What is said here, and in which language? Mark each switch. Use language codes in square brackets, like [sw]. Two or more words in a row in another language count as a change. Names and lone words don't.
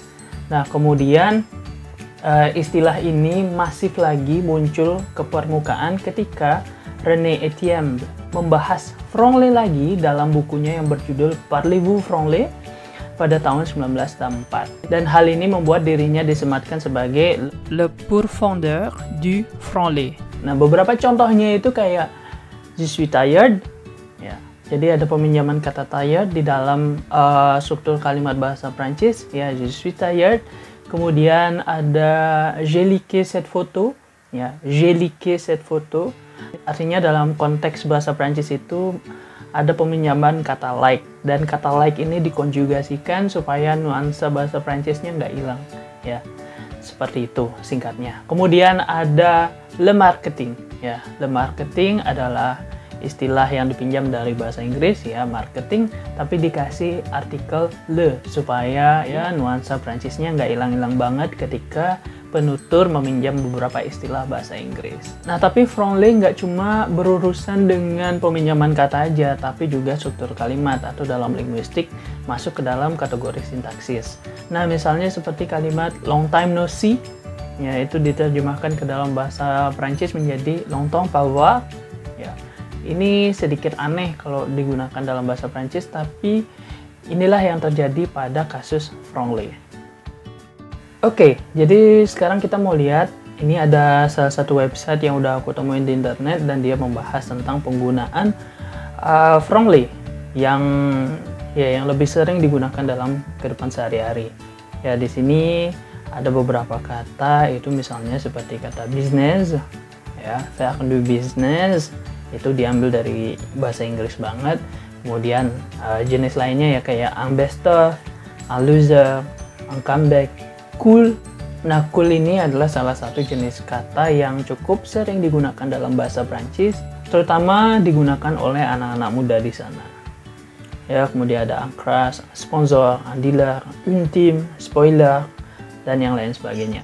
[id] Nah, kemudian istilah ini masif lagi muncul ke permukaan ketika René Etienne membahas franglais lagi dalam bukunya yang berjudul Parlez-vous franglais pada tahun 1904. Dan hal ini membuat dirinya disematkan sebagai [fr] le pourfendeur du franglais. [id] Nah, beberapa contohnya itu kayak [fr] je suis tired, [id] ya. Jadi ada peminjaman kata tired di dalam struktur kalimat bahasa Prancis, ya, [fr] je suis tired. [id] Kemudian ada [fr] j'ai liké cette photo, ya, j'ai liké cette photo. [id] Artinya dalam konteks bahasa Prancis itu ada peminjaman kata like, dan kata like ini dikonjugasikan supaya nuansa bahasa Prancisnya nggak hilang, ya, seperti itu singkatnya. Kemudian ada [fr] le marketing, [id] ya, [fr] le marketing [id] adalah istilah yang dipinjam dari bahasa Inggris, ya, marketing, tapi dikasih artikel le supaya ya nuansa Prancisnya nggak hilang-hilang banget ketika penutur meminjam beberapa istilah bahasa Inggris. Nah, tapi franglais nggak cuma berurusan dengan peminjaman kata aja, tapi juga struktur kalimat atau dalam linguistik masuk ke dalam kategori sintaksis. Nah, misalnya seperti kalimat [en] long time no see, [id] ya, itu diterjemahkan ke dalam bahasa Prancis menjadi [fr] longtemps pas voir. [id] Ya, ini sedikit aneh kalau digunakan dalam bahasa Prancis, tapi inilah yang terjadi pada kasus franglais. Oke, jadi sekarang kita mau lihat, ini ada salah satu website yang udah aku temuin di internet dan dia membahas tentang penggunaan franglais yang lebih sering digunakan dalam kehidupan sehari-hari. Ya, di sini ada beberapa kata, itu misalnya seperti kata business, ya, [fr] faire du business, [id] itu diambil dari bahasa Inggris banget. Kemudian jenis lainnya ya kayak [fr] un best-of, un loser, un comeback, cool. [id] Nah, cool ini adalah salah satu jenis kata yang cukup sering digunakan dalam bahasa Prancis, terutama digunakan oleh anak-anak muda di sana. Ya, kemudian ada crush, sponsor, dealer, ultime, spoiler, dan yang lain sebagainya.